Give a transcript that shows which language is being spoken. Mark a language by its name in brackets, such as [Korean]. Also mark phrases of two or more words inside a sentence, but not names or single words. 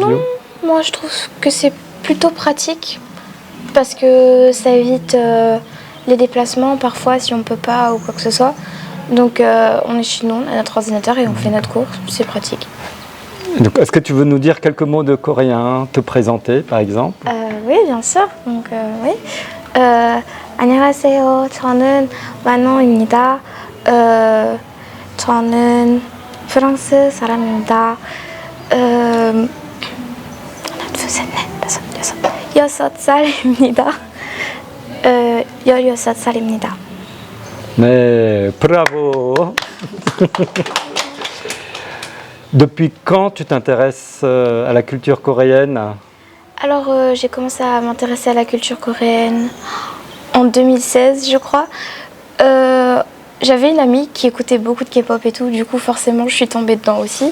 [French] Non, moi je trouve que c'est plutôt pratique parce que ça évite les déplacements, parfois si on peut pas ou quoi que ce soit. Donc on est chez nous, on a notre ordinateur et on fait notre cours, c'est pratique. Donc, est-ce que tu veux nous dire quelques mots de coréen, te présenter par exemple? Oui, bien sûr. Donc oui. [Korean] 안녕하세요. 저는 만호입니다. 저는 프랑스 사람입니다. 하나, 둘, 셋, 넷, 다섯, 여섯. 6살입니다. 16살입니다. [French] Mais bravo! Depuis quand tu t'intéresses à la culture coréenne? Alors j'ai commencé à m'intéresser à la culture coréenne en 2016 je crois. J'avais une amie qui écoutait beaucoup de K-pop et tout, du coup forcément je suis tombée dedans aussi.